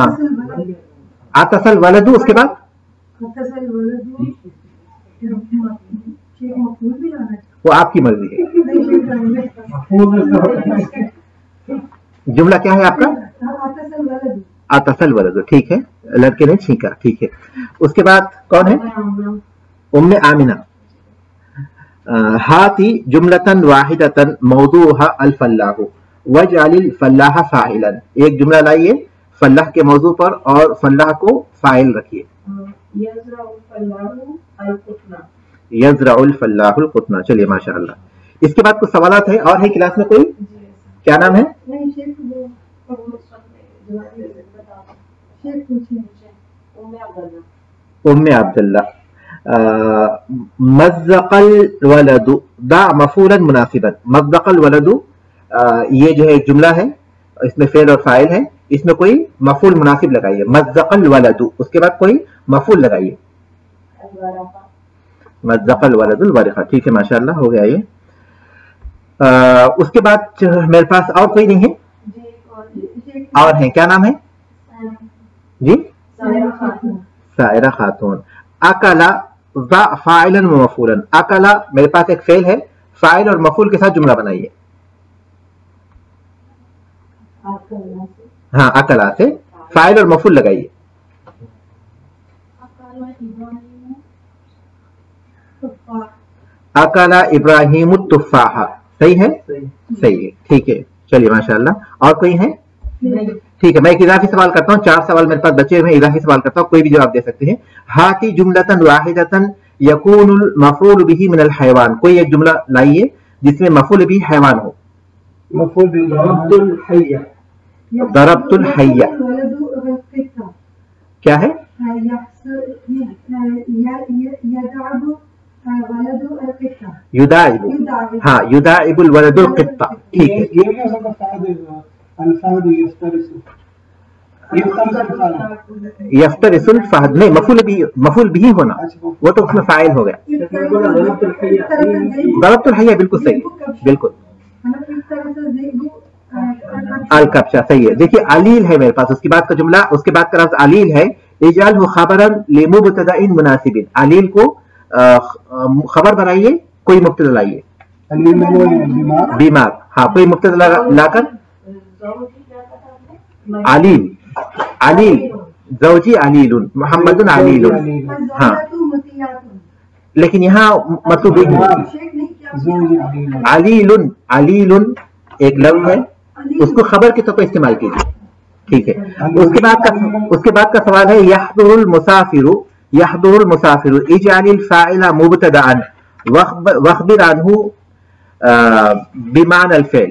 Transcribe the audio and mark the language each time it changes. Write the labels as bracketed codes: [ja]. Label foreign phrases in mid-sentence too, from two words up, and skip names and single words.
[ar] عطس الولد, [hi] उसके बाद वो आपकी मर्जी है। जुमला क्या है आपका? [ar] عطس الولد, [hi] ठीक है, लड़के ने छींका, ठीक है। उसके बाद कौन है? उम्मे आमिना। [ar] هات جملة واحدة موضوعها الفلاح واجعل الفلاح فاعلا. [hi] एक जुमला लाइए फल्लाह के मौजू पर और फल्लाह को फाइल रखिए। [ar] يزرع الفلاح القطن. [hi] चलिए माशाअल्लाह। इसके बाद कुछ सवालात है और है क्लास में कोई? क्या नाम है? उम्मे अब्दुल्ला। [ar] مزق الولد ضع مفعولا مناسبا. مزق الولد [hi] ये जो है जुमला है, इसमें फेल और फाइल है, इसमें कोई मफूल मुनासिब लगाइए। [ar] مزق الولد, [hi] उसके बाद कोई मफूल लगाइए। [ar] مزق الولد الورقة. [hi] ठीक है माशाअल्लाह, हो गया ये। उसके बाद मेरे पास और कोई नहीं है? और है, क्या नाम है जी? [ar] सायरा खातून। أكل ذا فاعلا ومفعولا. [hi] अकला मेरे पास एक फेल है, फाइल और मफूल के साथ जुमला बनाइए। हाँ, अकला से फाइल और मफूल लगाइए। [ar] أكل إبراهيم تفاحة. सही है? [hi] सही है, ठीक है। चलिए माशाअल्लाह। और कोई है? ठीक है, मैं एक इजाफी सवाल करता हूँ। 4 सवाल मेरे पास बचे हुए, इजाफी सवाल करता हूँ, कोई भी जवाब दे सकते हैं। [ar] هات جملة واحدة يكون المفعول به من الحيوان. [hi] कोई एक जुमला लाइए जिसमें [ar] مفعول به [hi] हैवान हो। [ar] مفعول به ضربت الحية. ضربت الحية [hi] क्या है? [ar] يداعب. हाँ, يداعب الولد القطة. [hi] ठीक है। ये क्या सब अल्फाद [ar] يفترس الفهد. [hi] नहीं, मफूल भी होना, वो तो उसमें फाइल हो गया। [ar] ضربت الحية [hi] बिल्कुल सही, बिल्कुल। [ar] الكبشة [hi] सही है। देखिए अलील है मेरे पास, उसके बाद का जुमला, उसके बाद का लफ्ज़ अलील है। [ar] اجعله خبرا لمبتدأ مناسب. [hi] अलील को खबर बनाइए, कोई मुब्तदा लाइए। बीमार। हाँ, कोई मुब्तदा लाकर। [ar] عليل، عليل زوجي عليلٌ، محمدٌ عليلٌ. [hi] हाँ, लेकिन यहाँ मतलब अलीलुन, अलीलुन एक लफ्ज़ है, उसको खबर के तौर पर इस्तेमाल कीजिए। ठीक है। उसके बाद का सवाल है [ar] يحضر المسافر. يحضر المسافر اجعل الفاعل مبتدأ وأخبر عنه بمعنى الفعل.